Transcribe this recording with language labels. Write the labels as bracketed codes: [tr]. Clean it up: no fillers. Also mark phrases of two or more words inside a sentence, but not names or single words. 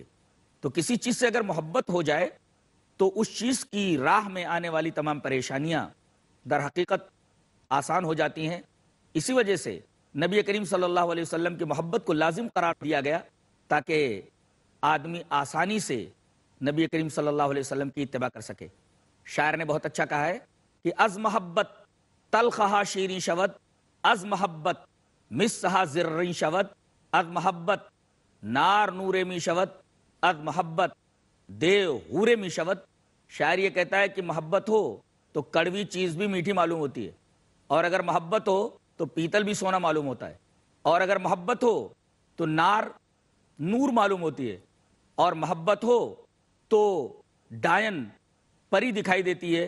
[ur] تو کسی چیز سے اگر محبت ہو جائے تو اس چیز کی راہ میں آنے والی تمام پریشانیاں در حقیقت آسان ہو جاتی ہیں. اسی وجہ سے نبی کریم صلی اللہ علیہ وسلم کی محبت کو لازم قرار دیا گیا تاکہ آدمی آسانی سے نبی کریم صلی اللہ علیہ وسلم کی اتباع کر سکے. شاعر نے بہت اچھا کہا ہے کہ [fa] از محبت تلخہا شیریں شود، از محبت مسہا زریں شود، از محبت نار نورے می شود، از محبت دیو حورے می شود. [ur] شاعر یہ کہتا ہے کہ محبت ہو تو کڑوی چیز بھی میٹھی معلوم ہوتی ہے، اور اگر محبت ہو تو پیتل بھی سونا معلوم ہوتا ہے، اور اگر محبت ہو تو نار نور معلوم ہوتی ہے، اور محبت ہو تو ڈائن پری دکھائی دیتی ہے.